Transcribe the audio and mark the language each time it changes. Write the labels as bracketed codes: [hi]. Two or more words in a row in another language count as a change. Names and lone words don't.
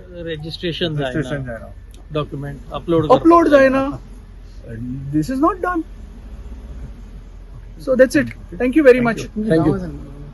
[kok] रजिस्ट्रेशन जायना, [en] document upload [kok] जायना. [en] This is not done. So that's it. Thank you very much. [kok] तुमची नांवां सांगा.